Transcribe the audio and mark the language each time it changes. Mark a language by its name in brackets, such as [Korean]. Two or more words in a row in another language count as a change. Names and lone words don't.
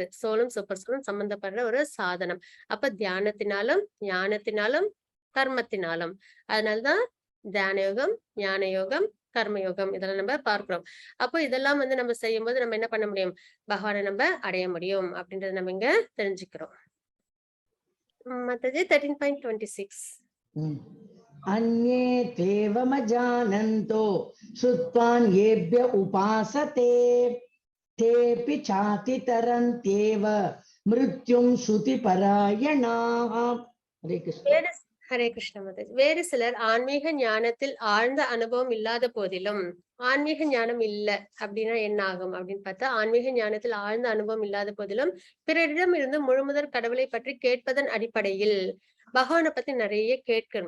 [Tamil] சோலும் சூப்பர் சோலும் சம்பந்தப்படுற ஒரு சாதனம். அப்ப தியானத்தினாலும், ஞானத்தினாலும், கர்மத்தினாலும். அதனாலதான் தியான யோகம், ஞான யோகம், கர்மயோகம் இதெல்லாம் நம்ம பார்க்கிறோம். அப்போ இதெல்லாம் வந்து நம்ம செய்யும்போது நம்ம என்ன பண்ண முடியும்? பகவானை நம்ம அடைய முடியும் அப்படின்றத நம்ம இங்க தெரிஞ்சுக்கிறோம். Mataji 13.26. [Sanskrit] अन्ये तेवमजानन्तो श्रुत्वान् येभ्य उपासते तेऽपि चातितरन्त्येव मृत्युं श्रुतिपरायणाः. हरे कृष्ण. [Tamil] ஹரே கிருஷ்ண மதாஜி. வேறு சிலர் ஆன்மீக ஞானத்தில் ஆழ்ந்த அனுபவம் இல்லாத போதிலும், ஆன்மீக ஞானம் இல்ல அப்படின்னா என்ன ஆகும் அப்படின்னு பார்த்தா, ஆன்மீக ஞானத்தில் ஆழ்ந்த அனுபவம் இல்லாத போதிலும் பிறரிடம் இருந்து முழுமுதற் கடவுளை பற்றி கேட்பதன் அடிப்படையில் பகவானை பத்தி நிறைய கேட்கணும்.